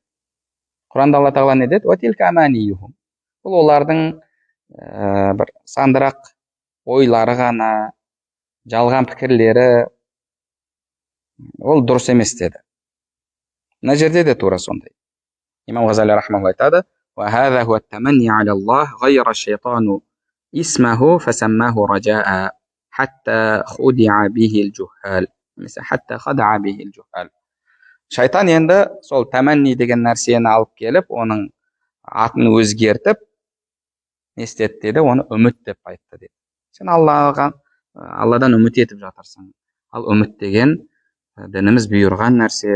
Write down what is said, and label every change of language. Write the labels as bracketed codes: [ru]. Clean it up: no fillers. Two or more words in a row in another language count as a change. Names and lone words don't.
[kk] Құранда Алла тағала не деді? [ar] وتلك أمانيهم. [kk] Бұл олардың бір сандырақ ойлары ғана, жалған пікірлері, ол дұрыс емес деді. Мына жерде де тура сондай. Имам Ғазали рахмаһуллах айтады: [ar] "وهذا هو التمني على الله غير الشيطان اسمه فسماه رجاء حتى خدع به الجهال." حتى خدع به الجهال. [kk] Шайтан енді сол таманни деген нәрсені алып келіп, оның атын өзгертіп, не істеді деді? Оны үміт деп айтты деді. Сен Алладан үміт етіп жатырсың. Ал үміт деген дініміз бұйырған нәрсе.